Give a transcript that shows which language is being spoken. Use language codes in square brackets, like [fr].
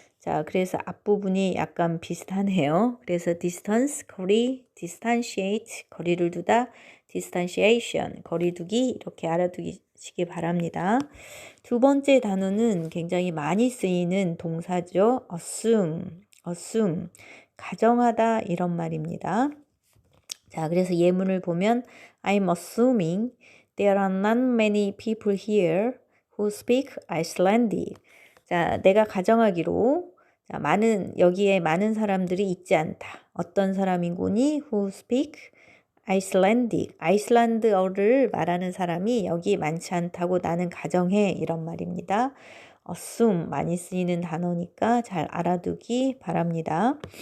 [ko] 자, 그래서 앞부분이 약간 비슷하네요. 그래서 distance, 거리, distantiate, 거리를 두다, distanciation, 거리두기 이렇게 알아두시기 바랍니다. 두 번째 단어는 굉장히 많이 쓰이는 동사죠. assume, 가정하다 이런 말입니다. 자, 그래서 예문을 보면 [en] I'm assuming there are not many people here who speak Icelandic. [ko] 자, 내가 가정하기로 여기에 많은 사람들이 있지 않다. 어떤 사람이고니 [en] who speak Icelandic. [ko] 아이슬란드어를 말하는 사람이 여기 많지 않다고 나는 가정해. 이런 말입니다. assume 많이 쓰이는 단어니까 잘 알아두기 바랍니다.